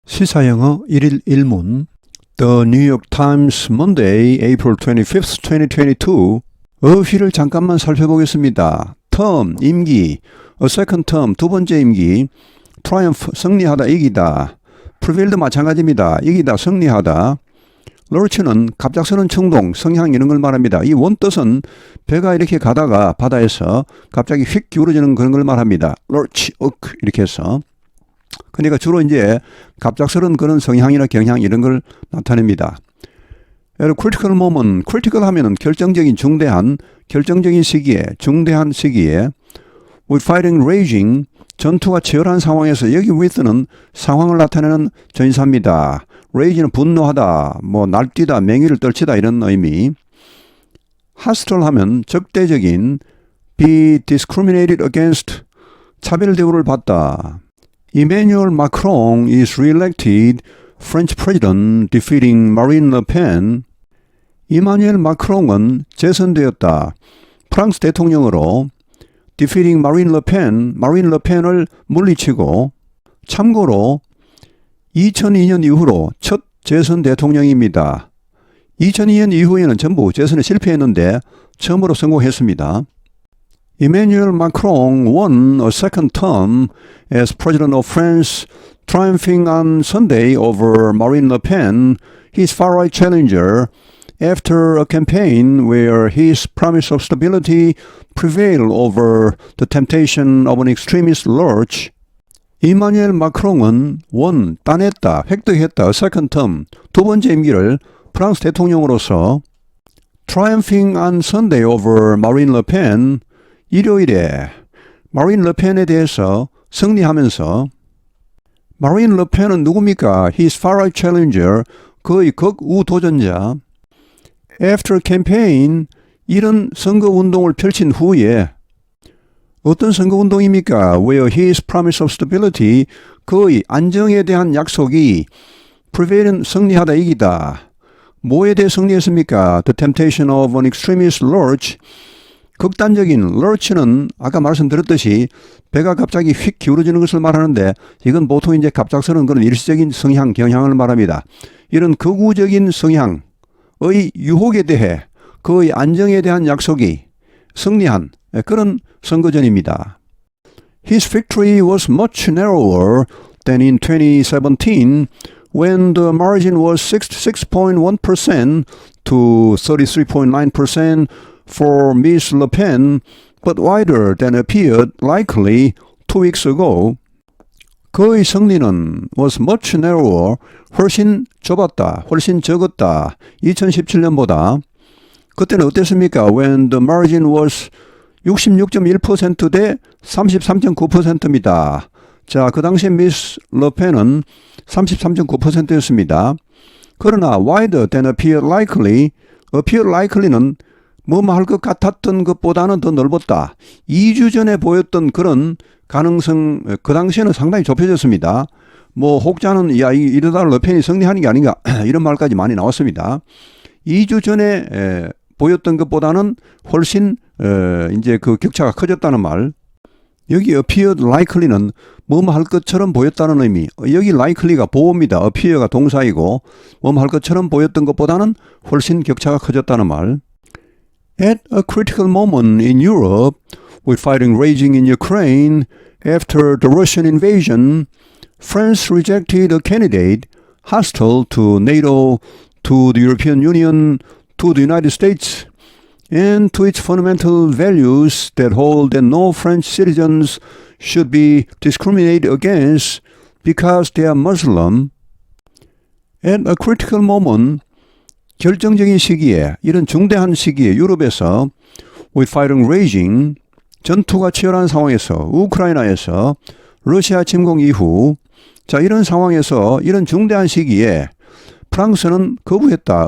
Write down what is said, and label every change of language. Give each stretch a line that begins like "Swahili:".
Korean: 시사영어 1일 1문 The New York Times Monday, April 25th, 2022 어휘를 잠깐만 살펴보겠습니다. term, 임기,
English: a second term,
Korean: 두 번째 임기, triumph, 승리하다, 이기다, prevail도 마찬가지입니다. 이기다, 승리하다, lurch는 갑작스러운 충동, 성향 이런 걸 말합니다. 이 원뜻은 배가 이렇게 가다가 바다에서 갑자기 휙 기울어지는 그런 걸 말합니다. lurch, 이렇게 해서. 그러니까 주로 이제 갑작스러운 그런 성향이나 경향 이런 걸 나타냅니다.
English: critical moment,
Korean: critical 하면은 결정적인 중대한, 결정적인 시기에, 중대한 시기에
English: with fighting raging,
Korean: 전투가 치열한 상황에서 여기 with는 상황을 나타내는 전치사입니다. rage는 분노하다, 날뛰다, 맹위를 떨치다 이런 의미. hostile 하면 적대적인,
English: be discriminated against,
Korean: 차별 대우를 받다.
English: Emmanuel Macron is re-elected French president, defeating Marine Le Pen.
Korean: 이마누엘 마크롱은 재선되었다. 프랑스 대통령으로
English: defeating Marine Le Pen,
Korean: 마린 르펜을 물리치고, 참고로 2002년 이후로 첫 재선 대통령입니다. 2002년 이후에는 전부 재선에 실패했는데 처음으로 성공했습니다.
English: Emmanuel Macron won a second term as president of France, triumphing on Sunday over Marine Le Pen, his far-right challenger, after a campaign where his promise of stability prevailed over the temptation of an extremist lurch.
Korean: 이마누엘 마크롱은 따냈다, 획득했다,
English: second term,
Korean: 두 번째 임기를 프랑스 대통령으로서
English: triumphing on Sunday over Marine Le Pen,
Korean: 일요일에 마린 르펜에 대해서 승리하면서, 마린 르펜은 누굽니까?
English: His far-right challenger,
Korean: 그의 극우 도전자.
English: After campaign,
Korean: 이런 선거운동을 펼친 후에, 어떤 선거운동입니까?
English: Where his promise of stability,
Korean: 그의 안정에 대한 약속이 prevail은 승리하다, 이기다. 뭐에 대해 승리했습니까?
English: The temptation of an extremist lurch,
Korean: 극단적인 lurch는 아까 말씀드렸듯이 배가 갑자기 휙 기울어지는 것을 말하는데, 이건 보통 이제 갑작스러운 그런 일시적인 성향, 경향을 말합니다. 이런 극우적인 성향의 유혹에 대해 그의 안정에 대한 약속이 승리한 그런 선거전입니다.
English: His victory was much narrower than in 2017 when the margin was 66.1% to 33.9% for Ms. Le Pen, but wider than appeared likely 2 weeks ago.
Korean: 그의 승리는
English: was much narrower,
Korean: 훨씬 좁았다, 훨씬 적었다, 2017년보다. 그때는 어땠습니까?
English: When the margin was 66.1%
Korean: 대 33.9%입니다. 자, 그 당시에 미스 러펜은 33.9%였습니다. 그러나
English: wider than appeared likely
Korean: 는 할 것 같았던 것보다는 더 넓었다. 2주 전에 보였던 그런 가능성, 그 당시에는 상당히 좁혀졌습니다. 혹자는 이러다 르펜이 승리하는 게 아닌가 이런 말까지 많이 나왔습니다. 2주 전에 보였던 것보다는 훨씬 이제 그 격차가 커졌다는 말. 여기
English: appeared likely
Korean: 는 할 것처럼 보였다는 의미. 여기 likely가 보호입니다. appear가 동사이고 할 것처럼 보였던 것보다는 훨씬 격차가 커졌다는 말.
English: At a critical moment in Europe, with fighting raging in Ukraine after the Russian invasion, France rejected a candidate hostile to NATO, to the European Union, to the United States, and to its fundamental values that hold that no French citizens should be discriminated against because they are Muslim. At a critical moment,
Korean: 결정적인 시기에, 이런 중대한 시기에 유럽에서
English: with fighting raging,
Korean: 전투가 치열한 상황에서, 우크라이나에서 러시아 침공 이후, 자, 이런 상황에서, 이런 중대한 시기에 프랑스는 거부했다.